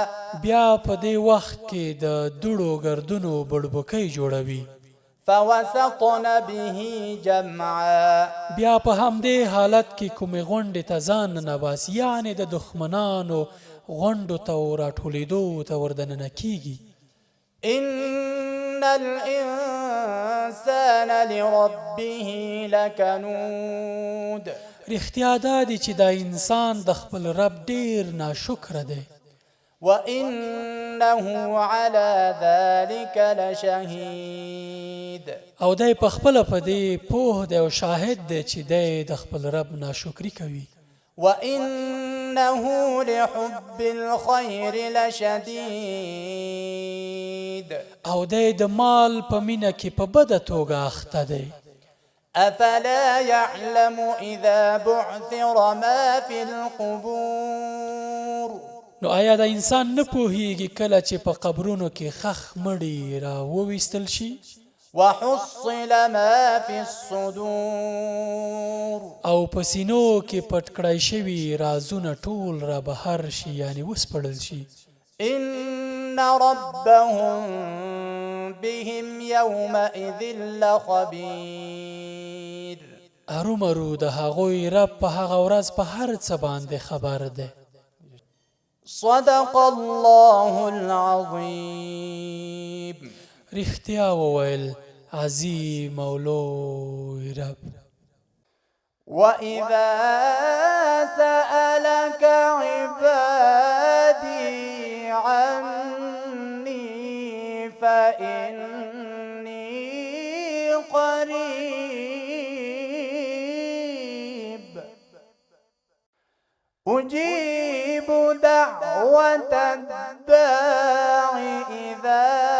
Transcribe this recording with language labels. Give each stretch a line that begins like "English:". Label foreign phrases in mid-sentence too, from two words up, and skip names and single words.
Pashto: بیا په دې وخت کې د دوړو ګردونو بړبوکۍ جوړوي.
Arabic: فوسطن به جمعا،
Pashto: بیا په همدې حالت کې کومې غونډې ته ځان ننباسي، یعنې د دښمنانو غونډو ته او راټولېدو ته وردننه کیږي.
Arabic: إن الإنسان لربه لکنود،
Pashto: رښتیا دا دی چې دا انسان د خپل رب ډېر ناشکره دی.
Arabic: وإنه على ذلك لشهید،
Pashto: او دی په خپله په دې پوه دی او شاهد دی چې دی د خپل رب ناشکري کوي.
Arabic: وإنه لحب الخير لشدید،
Pashto: او دی د مال په مینه کې په بده توګه اخته دی.
Arabic: أفلا يعلم إذا بعثر ما في القبور،
Pashto: نو آیا د انسان نه پوهیږي کله چې په قبرونو کې خخ مړي را وویستل شي.
Arabic: وحصل ما في الصدور،
Pashto: او په سینو کې پټ کړای شوي رازونه ټول را بهر شي، یعنې وسپړل شي.
Arabic: إن ربهم بهم يومئذ لخبير،
Pashto: ارومرو د هغوی رب په هغه ورځ په هر څه باندې خبر دی.
Arabic: صدق الله العظيم.
Pashto: رښتیا وویل عظیم او لوی رب.
Arabic: وإذا سألك عبادي عني فإني قريب أجيب دعوة الداع إذا